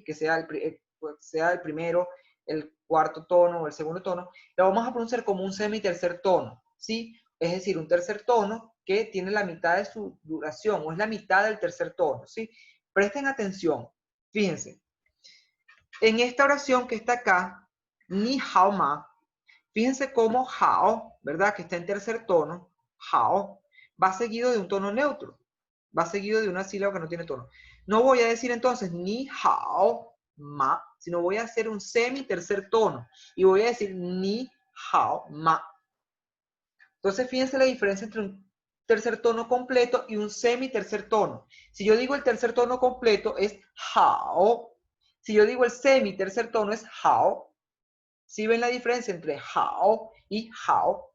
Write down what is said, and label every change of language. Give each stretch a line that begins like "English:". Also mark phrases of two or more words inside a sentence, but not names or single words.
Spanish: Que sea el primero, el cuarto tono o el segundo tono, la vamos a pronunciar como un semi-tercer tono, ¿sí? Es decir, un tercer tono que tiene la mitad de su duración, o es la mitad del tercer tono, ¿sí? Presten atención, fíjense. En esta oración que está acá,
Chinese: 你好吗,
Spanish: fíjense cómo hao, ¿verdad? Que está en tercer tono, hao, va seguido de un tono neutro, va seguido de una sílaba que no tiene tono. No voy a decir entonces
Chinese: 你好吗,
Spanish: sino voy a hacer un semi tercer tono y voy a decir
Chinese: 你好吗.
Spanish: Entonces, fíjense la diferencia entre un tercer tono completo y un semi tercer tono. Si yo digo el tercer tono completo es hao. Si yo digo el semi tercer tono es hao. ¿Sí ven la diferencia entre hao y hao?